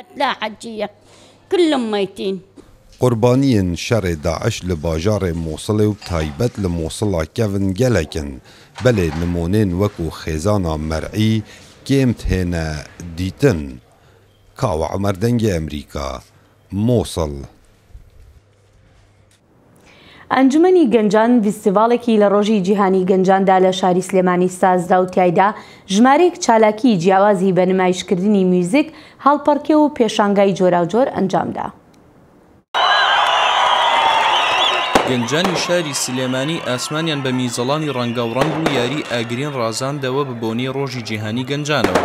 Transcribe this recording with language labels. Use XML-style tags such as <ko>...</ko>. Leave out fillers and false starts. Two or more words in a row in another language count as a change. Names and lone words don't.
<ku>Qurbaniyên şerê Daeş li bajarê Mosulê û taybet li Mosula kevin gelekin belê nimonên wekû xêzana Merî kêm têne dîtin. Kawa Umer dengê Amerîka Mosul.</ku> <ckb>ئەنجومەنی گەنجان فیستیڤالێکی لە ڕۆژی جیهانی گەنجاندا لە شاری سلێمانی سازدا و تایدا ژمارەیەک چالاکی جیاوازی بە نمایشکردنی میوزیک هەڵپەڕکێ و پێشانگای جۆراوجۆر ئەنجامدا. گەنجانی شاری سلێمانی ئاسمانیان بە میزەڵانی ڕەنگە و ڕەنگ و یاری ئاگرین ڕازاندەوە بە بۆنی ڕۆژی جیهانی گەنجانەوە.</ckb>